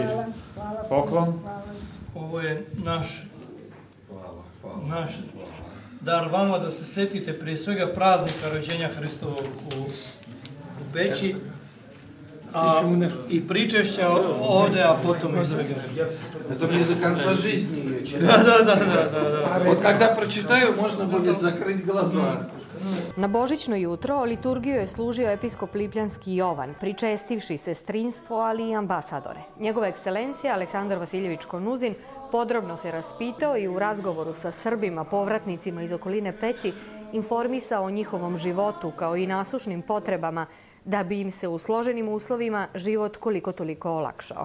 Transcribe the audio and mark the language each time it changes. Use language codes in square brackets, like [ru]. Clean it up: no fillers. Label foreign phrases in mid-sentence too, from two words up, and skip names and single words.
[sr] Poklon. Ovo je naš dar vama da se setite prije svega praznika rođenja Hristovog u Peći i pričešća ovde, a potom i svega. [ru] Это мне до конца жизни ее читать. [sr] Da. [ru] Вот когда прочитаю, можно будет закрыть глаза. [sr] Na božićno jutro liturgiju je služio episkop lipljanski Jovan, pričestivši sestrinstvo, ali i ambasadore. Njegova ekscelencija Aleksandar Vasiljević Konuzin podrobno se raspitao i u razgovoru sa Srbima, povratnicima iz okoline Peći, informisao o njihovom životu kao i nasušnim potrebama da bi im se u složenim uslovima život koliko toliko olakšao.